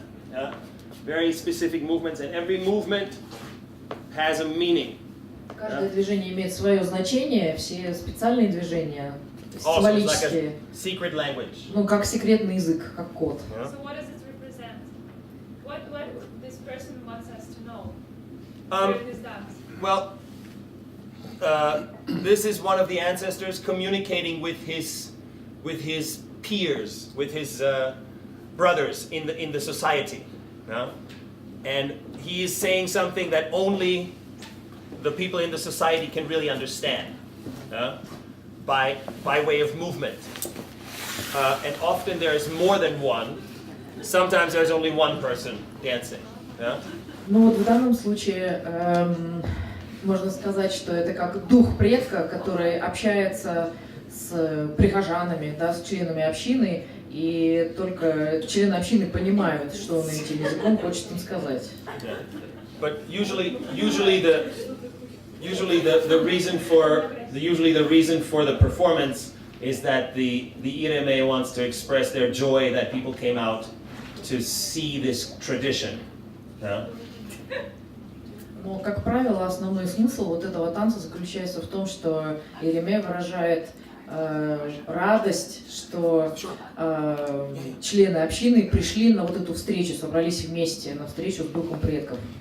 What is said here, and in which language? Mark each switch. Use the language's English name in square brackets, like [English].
[English] Yeah. Very specific movements, and every movement has a meaning. [Russian] Каждое движение имеет свое значение, все специальные движения, [English] Also, it's like [Russian] символические, [English] a secret language. [Russian] ну как секретный язык, как код. [English] Yeah. So what does it represent? What this person wants us to know? Um, Where it is done? Well, this is one of the ancestors communicating with his peers, with his brothers in the society, yeah? And he is saying something that only the people in the society can really understand, yeah? by way of movement. And often there is more than one. Sometimes there's only one person dancing. Yeah? [Russian] Ну вот в данном случае можно сказать, что это как дух предка, который общается с прихожанами, да, с членами общины, и только члены общины понимают, что он этим языком хочет им сказать. [English] Yeah. But usually the reason for the performance is that the Ireme wants to express their joy that people came out to see this tradition. Yeah? [Russian] Но, как правило, основной смысл вот этого танца заключается в том, что иреме выражает радость, что члены общины пришли на вот эту встречу, собрались вместе на встречу с духом предков.